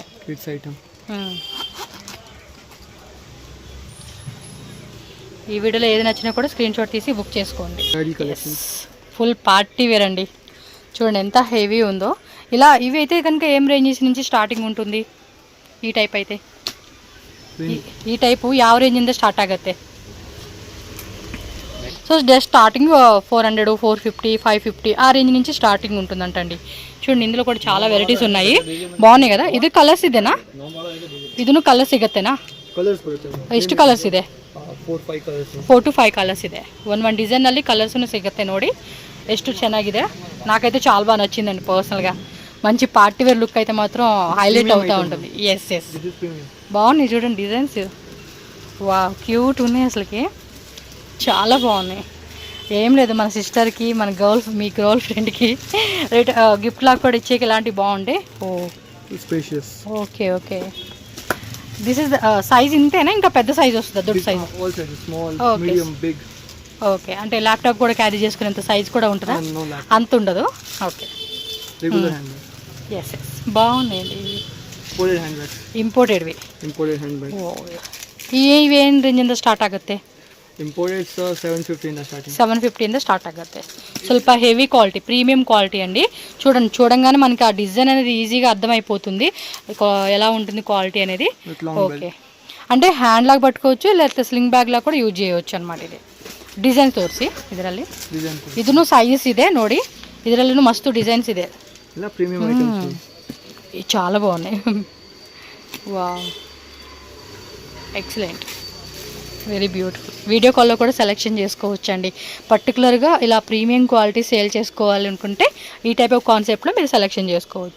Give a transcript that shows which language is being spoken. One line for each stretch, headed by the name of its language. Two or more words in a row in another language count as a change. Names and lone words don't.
English: kids item.
Telugu: ఈ వీడియోలో ఏది నచ్చినా కూడా
English: screen shot
Telugu: తీసి బుక్ చేసుకోండి. కలెక్షన్స్
English: full party wear
Telugu: అండి. చూడండి ఎంత హెవీ ఉందో. ఇలా ఇవి అయితే కనుక ఏం రేంజెస్ నుంచి స్టార్టింగ్ ఉంటుంది?
Kannada: ಈ ಟೈಪ್ ಐತೆ ಈ ಟೈಪು ಯಾವ ರೇಂಜಿಂದ ಸ್ಟಾರ್ಟ್ ಆಗುತ್ತೆ?
Telugu: సో జస్ట్ స్టార్టింగ్ 400, 450, 550 ఆ రేంజ్ నుంచి స్టార్టింగ్ ఉంటుందంటండి. చూడండి ఇందులో కూడా చాలా వెరైటీస్ ఉన్నాయి, బాగున్నాయి కదా.
Kannada: ಇದು ಕಲರ್ಸ್ ಇದೆನಾ? ಇದನ್ನು ಕಲರ್ ಸಿಗತ್ತೆನಾ? ಎಷ್ಟು ಕಲರ್ಸ್ ಇದೆ? 4 to 5 ಕಲರ್ಸ್ ಇದೆ. ಒಂದು ಡಿಸೈನಲ್ಲಿ ಕಲರ್ಸ್ನು ಸಿಗುತ್ತೆ ನೋಡಿ. ಎಷ್ಟು ಚೆನ್ನಾಗಿದೆ,
Telugu: నాకైతే చాలా బాగా నచ్చిందండి పర్సనల్గా. మంచి
English: party wear look
Telugu: అయితే మాత్రం హైలైట్ అవుతూ ఉంటుంది. ఎస్ బాగున్నాయి చూడండి డిజైన్స్. వా క్యూట్ ఉన్నాయి, అసలుకి చాలా బాగున్నాయి. ఏం లేదు, మన సిస్టర్కి, మన మీ గర్ల్ ఫ్రెండ్కి గిఫ్ట్ లాగా కూడా ఇచ్చేకి ఇలాంటివి బాగుంటాయి.
English: okay okay, this is size
Telugu: ఇంతేనా? ఇంకా పెద్ద సైజ్ వస్తుందా? దొడ్డు సైజ్? ఓకే, అంటే ల్యాప్టాప్ కూడా క్యారీ చేసుకునేంత సైజ్ కూడా ఉంటుందా? అంత ఉండదు. ఓకే, ఎస్ ఎస్ బాగున్నాయండి.
Kannada: ಇಂಪೋರ್ಟೆಡ್ವಿ. ಇವೇನು ರೇಂಜಿಂದ ಸ್ಟಾರ್ಟ್ ಆಗುತ್ತೆ? ಇಂಪೋರ್ಟೆಡ್ 750 ಇಂದ ಸ್ಟಾರ್ಟ್ ಆಗುತ್ತೆ.
Telugu: ಸ್ವಲ್ಪ
English: heavy quality, premium quality
Telugu: అండి. చూడంగానే మనకి ఆ డిజైన్ అనేది ఈజీగా అర్థమైపోతుంది ఎలా ఉంటుంది క్వాలిటీ అనేది. ఓకే, అంటే హ్యాండ్ లాగా పట్టుకోవచ్చు, లేకపోతే
English: sling bag
Telugu: లాగా కూడా ಯೂಸ್ చేయవచ్చు అనమాట.
Kannada: ఇది ಡಿಸೈನ್ ತೋರಿಸಿ ಇದರಲ್ಲಿ. ಇದನ್ನು ಸೈಜಸ್ ಇದೆ ನೋಡಿ, ಇದರಲ್ಲೂ ಮಸ್ತ್ ಡಿಸೈನ್ಸ್ ಇದೆ.
Telugu: చాలా బాగున్నాయి. వావ్,
English: excellent, very beautiful.
Telugu: వీడియో కాల్లో కూడా సెలెక్షన్ చేసుకోవచ్చు అండి. పర్టికులర్గా ఇలా
English: premium quality sale
Telugu: చేసుకోవాలి అనుకుంటే ఈ
English: type of concept
Telugu: మీరు సెలెక్షన్ చేసుకోవచ్చు.